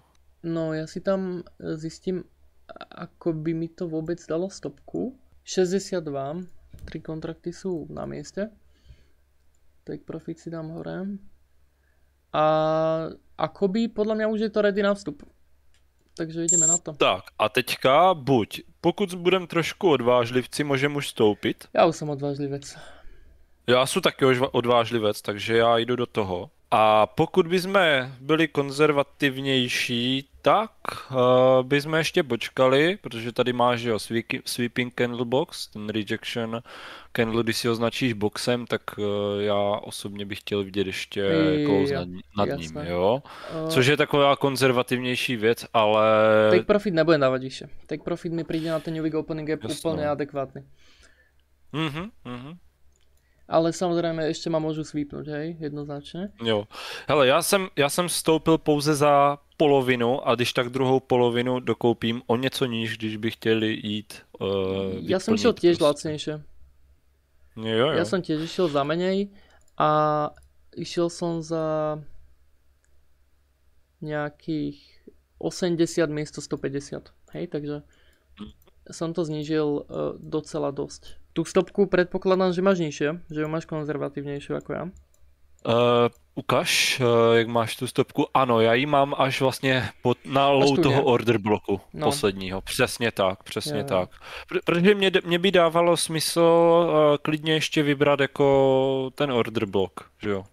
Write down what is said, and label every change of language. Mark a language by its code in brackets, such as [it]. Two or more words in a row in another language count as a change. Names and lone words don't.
[sk] No, ja si tam zistím, ako by mi to vôbec dalo stopku. 62, 3 kontrakty sú na mieste. [en] Take profit [sk] si dám hore. A akoby podľa mňa už je to ready na vstup. Takže ideme na to. [cs] Tak a teďka buď, pokud budem trošku odvážlivci, můžem už vstoupit. Já už jsem odvážlivec. Já jsem taky odvážlivec, takže já jdu do toho. A pokud bychom byli konzervativnější, tak bychom ještě počkali, protože tady máš jo, [en] sweeping candle box, ten rejection candle, [cs] když si označíš boxem, tak já osobně bych chtěl vidět ještě close nad ním, jo. Což je taková konzervativnější věc, ale... [en] Take profit [sk] nebudem dávat vyššie. [en] Take profit [cs] mi přijde na ten [en] New Week Opening Gap [cs] úplně adekvátny. [sk] Ale samozřejmě ještě ma môžu sweepnout, hej, jednoznačně. [cs] Jo. Hele, já jsem vstoupil pouze za polovinu a když tak druhou polovinu dokoupím o něco níž, když bych chtěli jít [sk] já jsem šel tiež lacnejšie. [cs] Jo. [sk] Ja som tiež išiel za menej a išiel som za nejakých 80 miesto 150, hej, takže som to znížil docela dosť. Tu stopku predpokladám, že máš nižšie, že ju máš konzervatívnejšiu ako ja. [cs] Ukaž, jak máš tu stopku. Ano, já ji mám až vlastně na low toho order bloku posledního. Přesně tak. Protože mě by dávalo smysl klidně ještě vybrat jako ten order blok, že jo?